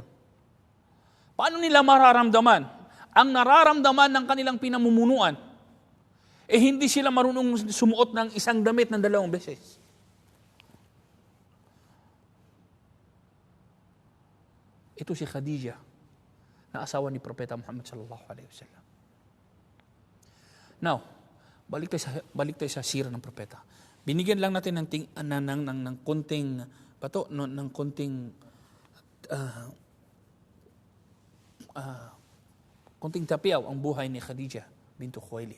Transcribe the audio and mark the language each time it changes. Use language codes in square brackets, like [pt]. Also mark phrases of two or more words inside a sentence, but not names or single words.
[tl] Paano nila mararamdaman ang nararamdaman ng kanilang pinamumunuan? Hindi sila marunong sumuot ng isang damit ng 2 beses. Ito si Khadija, na asawa ni Propeta Muhammad [ar] صلى الله عليه وسلم. [tl] Now, balik tayo sa sira ng propeta. Binigyan lang natin ng konting konting tapiaw ang buhay ni Khadija bintu Khuwailid.